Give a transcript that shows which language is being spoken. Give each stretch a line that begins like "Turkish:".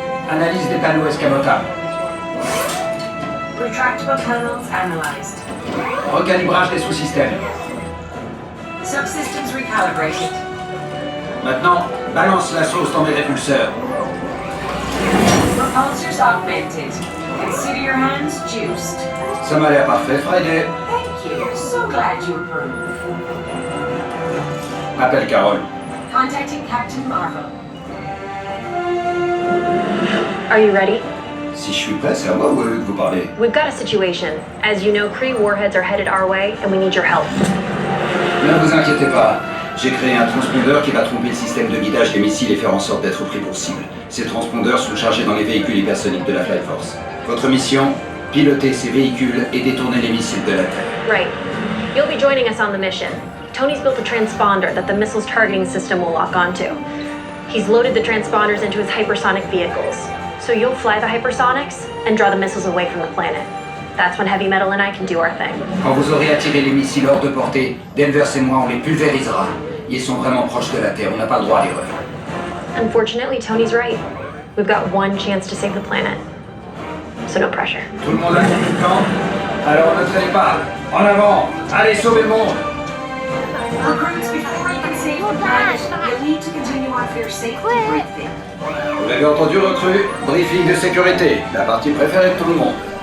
French: Analyse des panneaux escamotables.
English: Retractable panels analyzed.
French: Recalibrage des sous-systèmes.
English: Subsystems recalibrated.
French: Maintenant, balance la sauce dans mes répulseurs.
English: Repulsors augmented. Consider your hands juiced.
French: Ça m'a l'air parfait, Friday.
English: Thank you. So glad you approve.
French: Appelle Carole.
English: Contacting Captain Marvel. Are you ready?
French: Si je suis prêt, c'est à moi ou à eux que vous parlez?
English: We've got a situation. As you know, Kree warheads are headed our way, and we need your help.
French: Ne vous inquiétez pas. J'ai créé un transpondeur qui va tromper le système de guidage des missiles et faire en sorte d'être pris pour cible. Ces transpondeurs sont chargés dans les véhicules hypersoniques de la Flight Force. Votre mission, piloter ces véhicules et détourner les missiles de la Terre.
English: Right. You'll be joining us on the mission. Tony's built a transponder that the missile's targeting system will lock onto. He's loaded the transponders into his hypersonic vehicles. So you'll fly the hypersonics and draw the missiles away from the planet. That's when Heavy Metal and I can do our thing.
French: Quand vous aurez attiré les missiles hors de portée, Danvers et moi on les pulvérisera. Ils sont vraiment proches de la Terre, on n'a pas le droit à l'erreur.
English: Unfortunately, Tony's right. We've got one chance to save the planet. So no pressure.
French: Tout le monde a compris le plan? Alors ne traînez pas. En avant. Allez, sauvez le monde.
English: Recruits, before you can save the planet, you'll need to continue on for your safety briefing.
French: Vous l'avez entendu, recrue? Briefing de sécurité. La partie préférée de tout le monde.